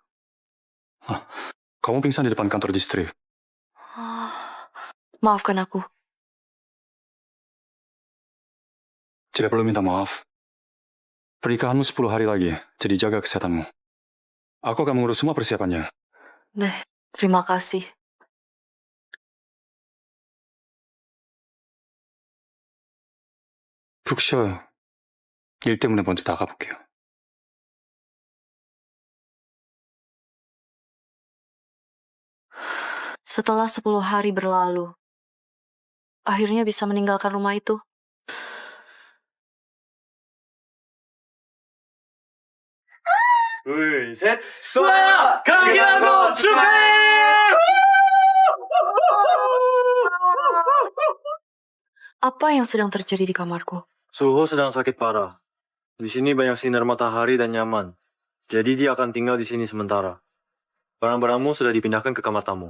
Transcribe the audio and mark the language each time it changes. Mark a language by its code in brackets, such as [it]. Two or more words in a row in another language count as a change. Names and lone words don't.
[id] Kamu pingsan di depan kantor distri. Maafkan aku. Tidak perlu minta maaf. Pernikahanmu 10 hari lagi, jadi jaga kesehatanmu. Aku akan mengurus semua persiapannya. Deh, terima kasih. [ko] 푹 쉬어요. 일 때문에 먼저 나가볼게요. [id] Setelah 10 hari berlalu, akhirnya bisa meninggalkan rumah itu. [ko] 둘, 셋. 수아! 강연호 축하해! [id] Apa yang sedang terjadi di kamarku? Suho sedang sakit parah. Di sini banyak sinar matahari dan nyaman. Jadi dia akan tinggal di sini sementara. Barang-barangmu sudah dipindahkan ke kamar tamu.